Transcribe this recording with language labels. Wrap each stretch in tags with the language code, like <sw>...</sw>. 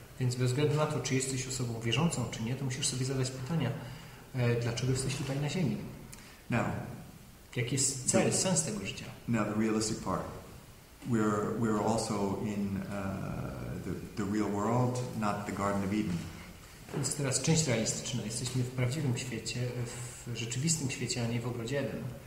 <pl>Więc bez względu na to, czy jesteś osobą wierzącą, czy nie, to musisz sobie zadać pytania, dlaczego jesteś tutaj na ziemi?</pl> <en>Now,</en> <pl>jaki jest cel, sens tego życia?</pl> <en>Now the realistic part. We're also in the real world, not the Garden of Eden.</en> <pl>Więc teraz część realistyczna. Jesteśmy w prawdziwym świecie, w rzeczywistym świecie, a nie w ogrodzie Eden.</pl>